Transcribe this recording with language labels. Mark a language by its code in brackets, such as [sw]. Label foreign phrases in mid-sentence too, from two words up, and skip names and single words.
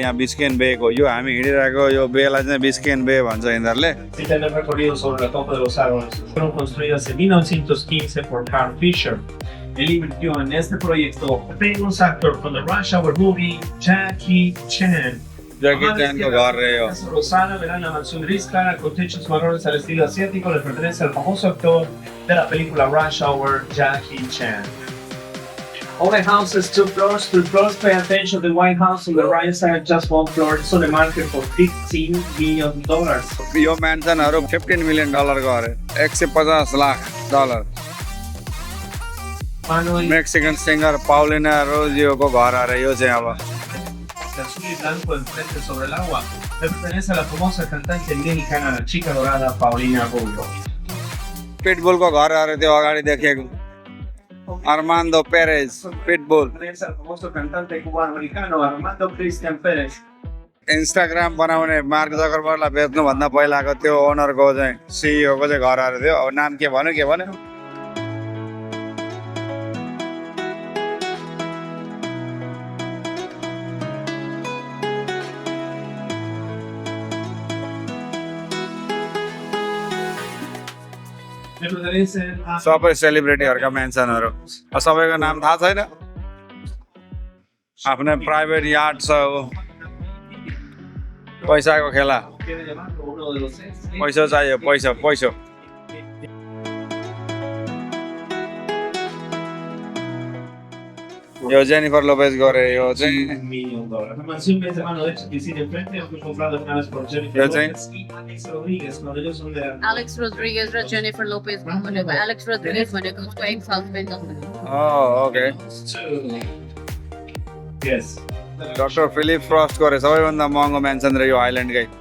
[ne] यहाँ बिस्केन बे हो, यो हामी हिँडिरहेको यो बेलाई चाहिँ बिस्केन बे भन्छ यिनीहरूले। [es] Sí, tiene recorrido sobre la copa de los árboles. Fueron construidas en 1915 por Carl Fisher. Él invirtió en este proyecto [en] famous actor from the Rush Hour movie, [es] Jackie Chan. [ne] Jackie Chan को घर रहे हो। [es] Casa Rosada, verán la mansión gris clara con techos marrones al estilo asiático, le pertenece al famoso actor de la película Rush Hour, Jackie Chan. [en] All the houses, 2 floors, 3 floors. Pay attention, the White House on the right side, just 1 floor. It's on the market for $15 million. [ne] यो म्यान्सनहरू $15 million को अरे, $150 लाख। [en] Mexican singer [ne] पाउलिना रोजियोको घर अरे यो चाहिँ। अब [es] azul y blanco enfrente sobre el agua, le pertenece a la famosa cantante mexicana, la chica dorada Paulina Rubio. [ne] पिटबुलको घर अरे त्यो अगाडि देखेको, अर्मान्डो पेरेज, पिटबुल। [es] Pertenece al famoso cantante cubano-americano Armando Cristian Pérez. [ne] इन्स्टाग्राम बनाउने मार्क जकरबर्गलाई बेच्नुभन्दा पहिलाको त्यो ओनरको चाहिँ, सिइओको चाहिँ घर अरे थियो। अब नाम के भन्यो? [es] Le pertenece a [ne] सबै सेलिब्रिटीहरूका म्यान्सनहरू, सबैको नाम थाहा छैन। आफ्नै [en] private yard [ne] छ, पैसाको खेला। [es] quiere llamarlo uno de los [ne] पैसा चाहियो, पैसा। यो जेनिफर लोपेज गरे, यो चाहिँ [en] $1 million. [es] La mansión es de mano derecha, piscina enfrente, fue comprada una vez por Jennifer Ya sé. Lopez y Alex Rodríguez, cuando ellos son de [ne] Alex Rodriguez र जेनिफर लोपेज भनेको, एलेक्स रोड्रिगेज भनेको उसको [en] ex husband [ne] हो। ओके। [en] Yes. [ne] डक्टर फिलिप फ्रस्ट गरे, सबैभन्दा महँगो म्यान्सन र यो आइल्यान्डकै।